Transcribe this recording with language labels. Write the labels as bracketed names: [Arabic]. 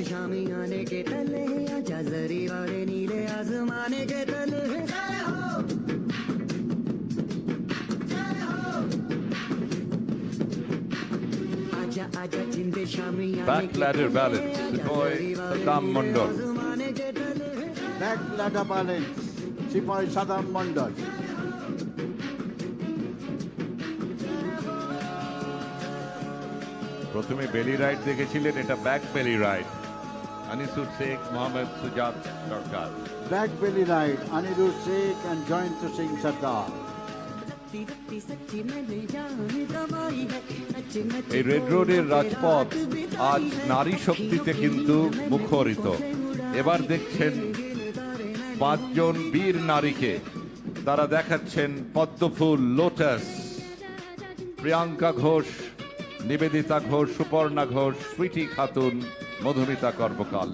[Hindi] शामी आने के तले आजा जरी वाले नीले आसमाने के तले आजा आजा जिंदे शामी [Bangla] ব্যাক ল্যাডার ব্যালেন্স, সিপাহী সাদ্দাম মন্ডল। [Hindi] आसमाने के तले [English] Back ladder balance, Sipai Sadam Mandal. [Bangla] প্রথমে বেলি রাইড দেখেছিলেন, এটা ব্যাক বেলি রাইড। আনিসুর শেখ, মোহাম্মদ সুজাত সরকার। [English] Back belly ride, Anirudh Sheikh and Joyant Singh Sardar. [Hindi] रत्ती रत्ती सच्ची मैंने जान गवाई है नच नच [Bangla] এই রেড রোডের রাজপথ আজ নারী শক্তিতে কিন্তু মুখরিত। এবার দেখছেন 5 জন বীর নারীকে, তারা দেখাচ্ছেন পদ্মফুল, লোটাস। প্রিয়াঙ্কা ঘোষ, নিবেদিতা ঘোষ, সুপর্ণা ঘোষ, সুইটি খাতুন, মধুমিতা কর্মকার।